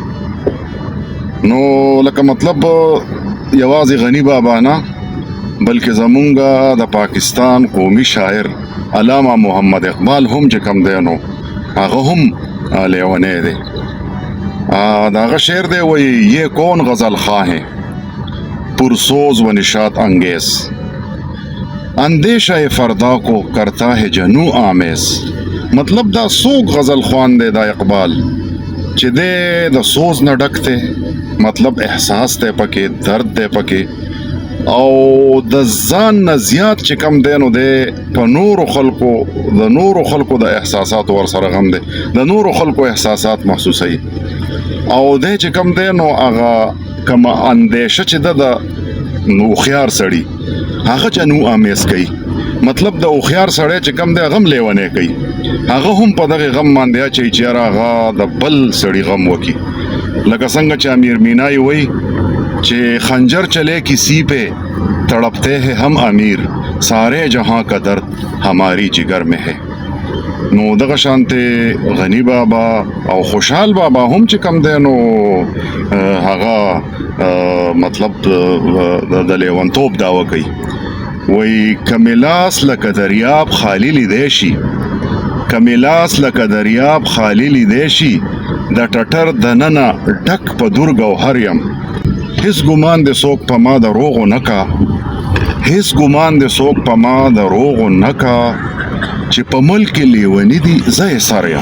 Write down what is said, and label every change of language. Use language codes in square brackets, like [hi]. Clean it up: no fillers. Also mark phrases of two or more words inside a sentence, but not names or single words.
[ps] نو لکه مطلب یوازې غني بابا نه بلکې زمونږ د پاکستان قومي شاعر علامه محمد اقبال هم چې کم دی نو هغه هم لیونی دی. دا هغه شعر دی وایي [ur] یہ کون غزل خواہ ہیں پرسوز و نشاط انگیز، اندیشہ فردا کو کرتا ہے جنو آمیز. [ps] مطلب دا څوک غزل خوان دی دا اقبال چې دی د سوز نه ډک دی، مطلب احساس دی پکې، درد دی پکې، او د ځان نه زیات چې کم دی نو دی په نورو خلکو د احساساتو ورسره غم دی، د نورو خلکو احساسات محسوسوي، او دی چې کم دی نو هغه کومه اندیشه چې ده د هوښیار سړي هغه جنو آمیز کوي. مطلب د هوښیار سړی چې کم دی هغه هم لیونی کوي، هغه هم په دغې غم باندې اچوي چې یاره هغه د بل سړي غم وکړي. لکه څنګه چې امیر مینای وایي چې [ur] خنجر چلے کسی پہ تڑپتے ہیں ہم امیر، سارے جہاں کا درد ہماری جگر میں ہے. [ps] نو دغه شانته غني بابا او خوشحال بابا هم چې کم دی نو هغه مطلب د لیونتوب دعوه کوي. وایي کمیلاس لکه دریاب خالی لیدی شي، کمیلاس لکه دریاب خالی لیدی شي، د ټټر دننه ډک په دور ګوهر یم، هیڅ ګمان د څوک په ما دروغو نه کا، هیڅ ګمان د څوک په ما دروغو نه کا، چې په ملک لیونی دي زه یې سر یم.